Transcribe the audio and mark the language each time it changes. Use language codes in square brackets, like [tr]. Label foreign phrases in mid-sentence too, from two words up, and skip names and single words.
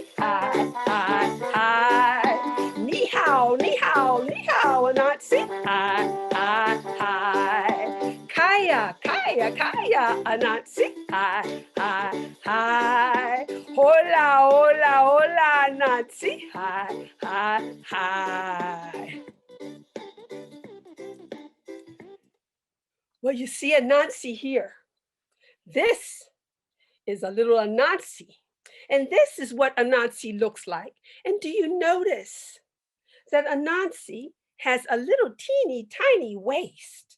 [en] Hi, hi, hi. [zh] 你好, [en] Anansi. Hi, hi, hi. Kaya, Anansi. Hi, hi, hi. Hola, Anansi. Hi, hi, hi. Well, you see Anansi here. This is a little Anansi. And this is what Anansi looks like. And do you notice that Anansi has a little teeny tiny waist?